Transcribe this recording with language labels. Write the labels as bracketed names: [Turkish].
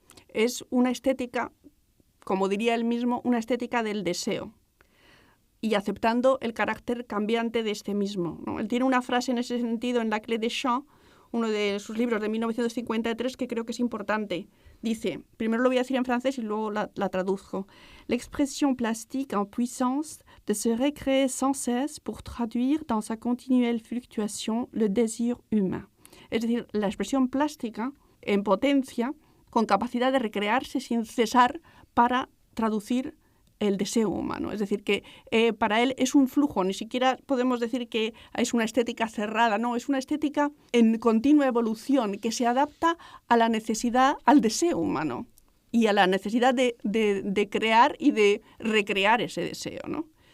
[Spanish] Es una estética, como diría él mismo, una estética del deseo y aceptando el carácter cambiante de este mismo, ¿no? Él tiene una frase en ese sentido en La Clé des Champs, uno de sus libros de 1953, que creo que es importante. Dice, primero lo voy a decir en francés y luego la traduzco. [French] L'expression plastique en puissance de se recréer sans cesse pour traduire dans sa continuelle fluctuation le désir humain. [Spanish] Es decir, la expresión plástica en potencia, con capacidad de recrearse sin cesar para traducir el deseo humano. Es decir, que para él es un flujo, ni siquiera podemos decir que es una estética cerrada, no, es una estética en continua evolución que se adapta a la necesidad, al deseo humano y a la necesidad de crear y de recrear ese deseo, ¿no?